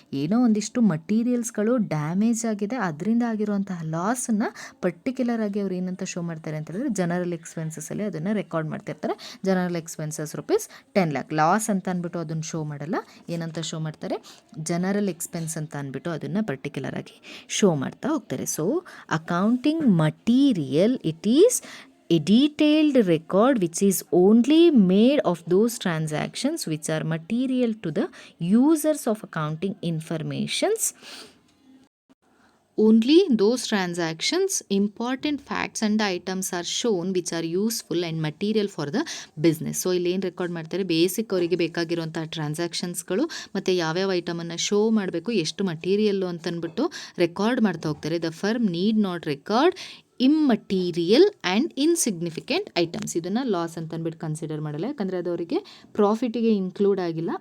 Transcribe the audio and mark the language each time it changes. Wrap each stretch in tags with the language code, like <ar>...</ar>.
<kn>ಏನೋ ಒಂದಿಷ್ಟು ಮಟೀರಿಯಲ್ಸ್ಗಳು ಡ್ಯಾಮೇಜ್ ಆಗಿದೆ, ಅದರಿಂದ ಆಗಿರುವಂತಹ ಲಾಸನ್ನು ಪರ್ಟಿಕ್ಯುಲರ್ ಆಗಿ ಅವ್ರು ಏನಂತ ಶೋ ಮಾಡ್ತಾರೆ ಅಂತ ಹೇಳಿದ್ರೆ ಜನರಲ್ ಎಕ್ಸ್ಪೆನ್ಸಸ್ಸಲ್ಲಿ ಅದನ್ನು ರೆಕಾರ್ಡ್ ಮಾಡ್ತಿರ್ತಾರೆ. General expenses rupees 10 lakh loss ಅಂತ ಅಂದ್ಬಿಟ್ಟು ಅದನ್ನು ಶೋ ಮಾಡಲ್ಲ. ಏನಂತ ಶೋ ಮಾಡ್ತಾರೆ, ಜನರಲ್ ಎಕ್ಸ್ಪೆನ್ಸ್ ಅಂತ ಅಂದ್ಬಿಟ್ಟು ಅದನ್ನು ಪರ್ಟಿಕ್ಯುಲರ್ ಆಗಿ ಶೋ ಮಾಡ್ತಾ ಹೋಗ್ತಾರೆ.</kn> <en>So accounting material, it is a detailed record which is only made of those transactions which are material to the users of accounting informations. Only those transactions, important facts and items are shown which are useful and material for the business.</en> <kn>So ಇಲ್ಲಿ ಏನು record ಮಾಡ್ತಾರೆ, basic ಅವರಿಗೆ ಬೇಕಾಗಿರುವಂಥ ಟ್ರಾನ್ಸಾಕ್ಷನ್ಸ್ಗಳು ಮತ್ತು ಯಾವ್ಯಾವ ಐಟಮನ್ನು show ಮಾಡಬೇಕು, ಎಷ್ಟು material ಅಂತಂದ್ಬಿಟ್ಟು ರೆಕಾರ್ಡ್ ಮಾಡ್ತಾ ಹೋಗ್ತಾರೆ.</kn> <en>The firm need not record immaterial and insignificant items.</en> <kn>ಇದನ್ನು ಲಾಸ್ ಅಂತ ಅಂದ್ಬಿಟ್ಟು ಕನ್ಸಿಡರ್ ಮಾಡಲ್ಲ, ಯಾಕಂದರೆ ಅದು ಅವರಿಗೆ ಪ್ರಾಫಿಟಿಗೆ ಇನ್ಕ್ಲೂಡ್ ಆಗಿಲ್ಲ.</kn>